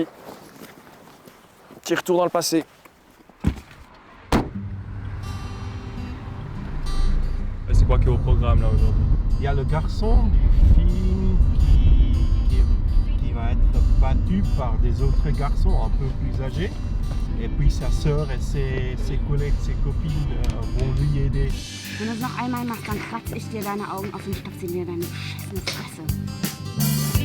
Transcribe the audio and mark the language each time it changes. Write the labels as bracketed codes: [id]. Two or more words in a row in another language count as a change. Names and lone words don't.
[fr] Petit retour dans le passé. C'est quoi qui est au programme là aujourd'hui? Il y a le garçon du film qui va être battu par des autres garçons un peu plus âgés. Et puis sa sœur et ses collègues, ses copines vont lui aider. [de] Wenn du es noch einmal machst, dann kratze ich dir deine Augen auf und stopf sie dir in deine beschissene Fresse.